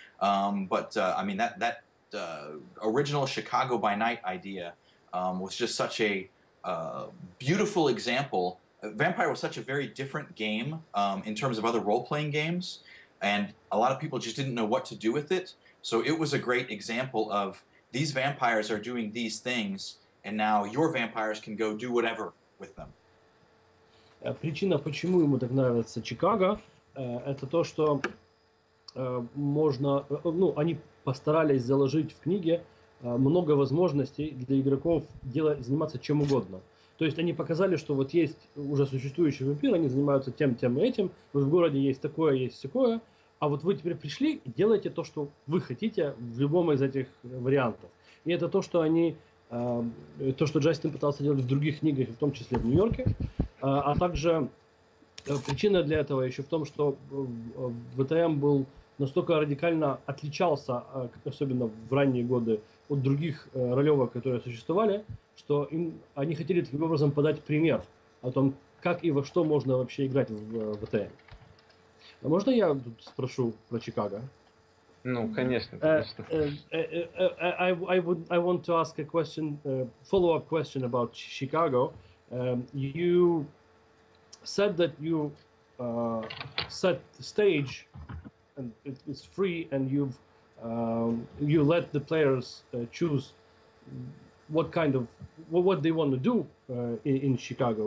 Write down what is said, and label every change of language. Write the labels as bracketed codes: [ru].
[en] I mean that original Chicago by Night idea was just such a beautiful example Vampire was such a very different game in terms of other role-playing games, and a lot of people just didn't know what to do with it. So it was a great example of these vampires are doing these things, and now your vampires can go do whatever with them. [ru] Причина, почему ему так нравится Чикаго, это то, что можно, ну, они постарались заложить в книге много возможностей для игроков заниматься чем угодно. То есть они показали, что вот есть уже существующий вампир, они занимаются тем и этим, вот в городе есть такое, есть всякое, а вот вы теперь пришли, делайте то, что вы хотите в любом из этих вариантов. И это то, что они, то, что Джастин пытался делать в других книгах, в том числе в Нью-Йорке, а также причина для этого еще в том, что ВТМ был настолько радикально отличался, особенно в ранние годы, от других ролевок, которые существовали, что они хотели таким образом подать пример о том, как и во что можно вообще играть в ВТМ. А можно я тут спрошу про Чикаго? Ну, конечно, конечно. [en] I want to ask a question, follow-up question about Chicago. You said that you set the stage, and it's free, and you let the players choose what they want to do in Chicago.